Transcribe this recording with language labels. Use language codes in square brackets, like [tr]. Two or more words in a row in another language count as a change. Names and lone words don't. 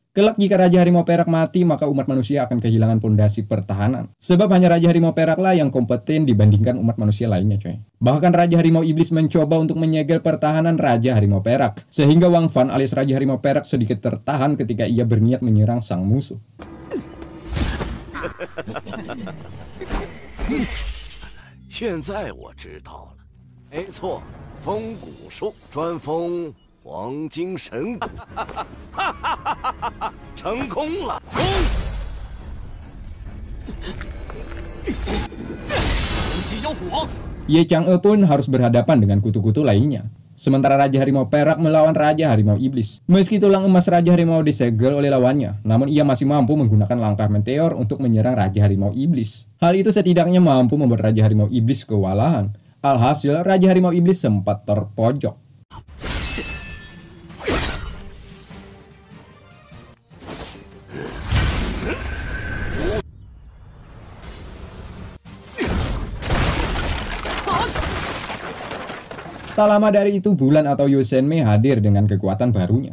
[id] Kelak jika Raja Harimau Perak mati, maka umat manusia akan kehilangan pondasi pertahanan. Sebab hanya Raja Harimau Perak lah yang kompeten dibandingkan umat manusia lainnya coy. Bahkan Raja Harimau Iblis mencoba untuk menyegel pertahanan Raja Harimau Perak. Sehingga Wang Fan alias Raja Harimau Perak sedikit tertahan ketika ia berniat menyerang sang musuh. [zh] 现在我知道了，没错，风骨术专封黄金神骨，成功了！攻！击妖虎王， [id] Ye Chang'e pun harus berhadapan dengan kutu-kutu lainnya. Sementara Raja Harimau Perak melawan Raja Harimau Iblis. Meski tulang emas Raja Harimau disegel oleh lawannya, namun ia masih mampu menggunakan langkah meteor untuk menyerang Raja Harimau Iblis. Hal itu setidaknya mampu membuat Raja Harimau Iblis kewalahan. Alhasil, Raja Harimau Iblis sempat terpojok. Tak lama dari itu, Bulan atau Yosenmei hadir dengan kekuatan barunya.